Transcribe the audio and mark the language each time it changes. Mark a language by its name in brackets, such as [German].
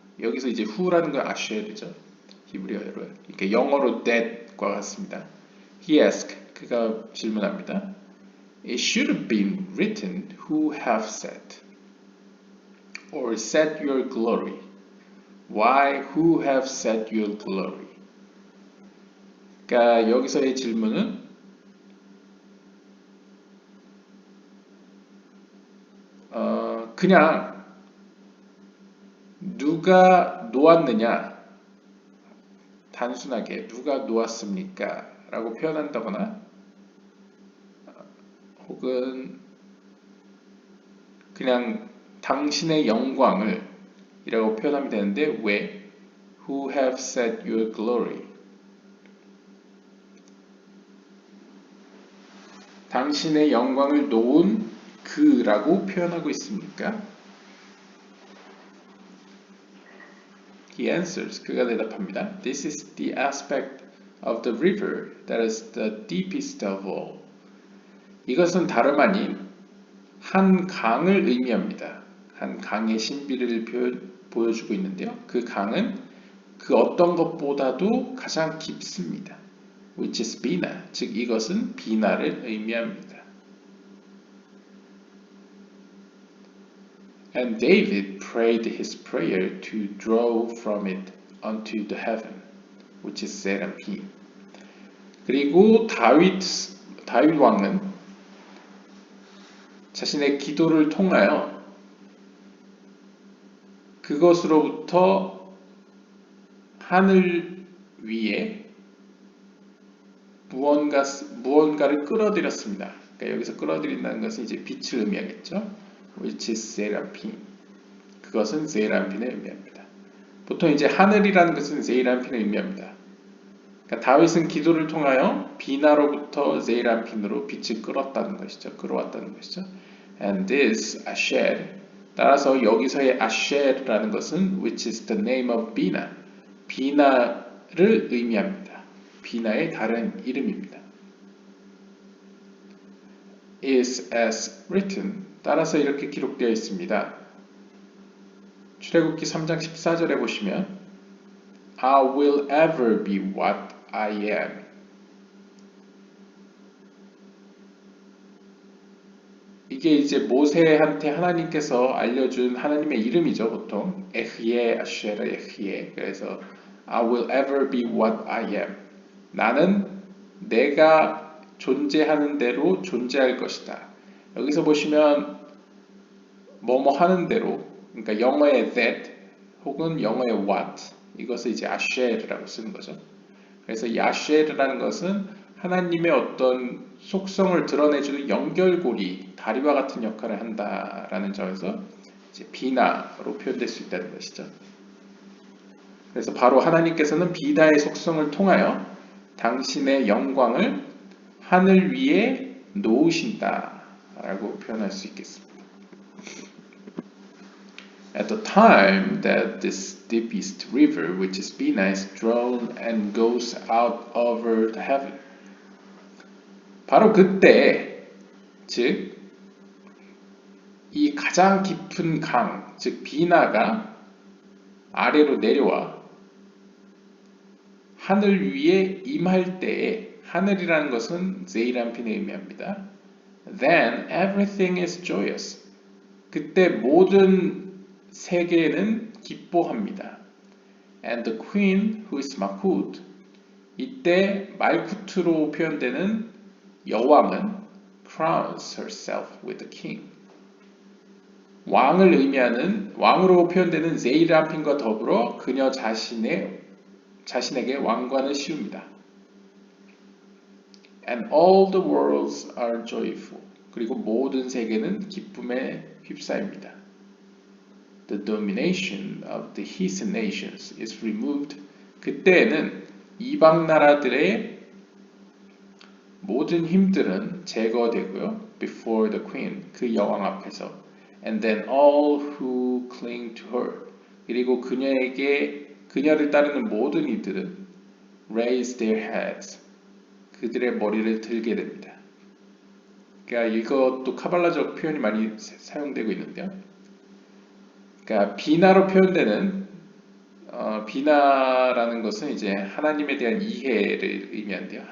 [Korean] 여기서 이제 who라는 건 asher이죠. 히브리어로. 그러니까 영어로 that과 같습니다. [English] He asked, [Korean] 그가 질문합니다. [English] It should have been written who have set or set your glory. Why who have set your glory? [Korean] 그러니까 여기서의 질문은 그냥 누가 놓았느냐, 단순하게 누가 놓았습니까? 라고 표현한다거나 혹은 그냥 당신의 영광을 이라고 표현하면 되는데 왜? [English] Who have set your glory? [Korean] 당신의 영광을 놓은 그라고 표현하고 있습니까? [English] He answers, [Korean] 그가 대답합니다. [English] This is the aspect of the river that is the deepest of all. [Korean] 이것은 다름 아닌 한 강을 의미합니다. 한 강의 신비를 보여주고 있는데요. 그 강은 그 어떤 것보다도 가장 깊습니다. [English] Which is [Korean] 비나, 즉 이것은 비나를 의미합니다. [English] And David prayed his prayer to draw from it unto the heaven, which is 세라핌. [Korean] 그리고 다윗 왕은 자신의 기도를 통하여 그것으로부터 하늘 위에 무언가를 끌어들였습니다. 그러니까 여기서 끌어들인다는 것은 이제 빛을 의미하겠죠. which is seraphim. 그것은 세라핀을 의미합니다. 보통 이제 하늘이라는 것은 세라핀을 의미합니다. 그러니까 다윗은 기도를 통하여 비나로부터 세라핀으로 빛을 끌었다는 것이죠. 끌어왔다는 것이죠. [English] And this Asher, [Korean] 따라서 여기서의 Asher라는 것은 [English] which is the name of Bina, [Korean] 비나를 의미합니다. 비나의 다른 이름입니다. [English] is as written, [Korean] 따라서 이렇게 기록되어 있습니다. 출애굽기 3장 14절에 보시면 [English] I will ever be what I am. [Korean] 이게 이제 모세한테 하나님께서 알려준 하나님의 이름이죠. 보통 에흐예 아쉐라 에흐예. [English] 그래서 I will ever be what I am. [Korean] 나는 내가 존재하는 대로 존재할 것이다. 여기서 보시면 뭐뭐 하는 대로, 그러니까 영어의 that 혹은 영어의 what, 이것을 이제 아쉐르라고 쓰는 거죠. 그래서 이 아쉐르라는 것은 하나님의 어떤 속성을 드러내주는 연결고리, 다리와 같은 역할을 한다라는 점에서 이제 비나로 표현될 수 있다는 것이죠. 그래서 바로 하나님께서는 비나의 속성을 통하여 당신의 영광을 하늘 위에 놓으신다라고 표현할 수 있겠습니다. [English] At the time that this deepest river, which is Bina, is drawn and goes out over the heaven. [Korean] 바로 그때, 즉, 이 가장 깊은 강, 즉 비나가 아래로 내려와 하늘 위에 임할 때에, 하늘이라는 것은 제이람핀을 의미합니다. [English] Then everything is joyous. [Korean] 그때 모든 세계는 기뻐합니다. [English] And the queen who is Malkut, [Korean] 이때 말쿠트로 표현되는 여왕은 [English] crowns herself with the king. [Korean] 왕을 의미하는, 왕으로 표현되는 제이람핀과 더불어 그녀 자신에게 왕관을 씌웁니다. [English] And all the worlds are joyful. [Korean] 그리고 모든 세계는 기쁨에 휩싸입니다. [English] The domination of the heathen nations is removed. [Korean] 그때에는 이방 나라들의 모든 힘들은 제거되고요. [English] Before the queen, [Korean] 그 여왕 앞에서. [English] And then all who cling to her. [Korean] 그리고 그녀를 따르는 모든 이들은 [English] raise their heads. [Korean] 그들의 머리를 들게 됩니다. 그러니까 이것도 카발라적 표현이 많이 사용되고 있는데요. 그러니까 비나로 표현되는 비나라는 것은 이제 하나님에 대한 이해를 의미한대요.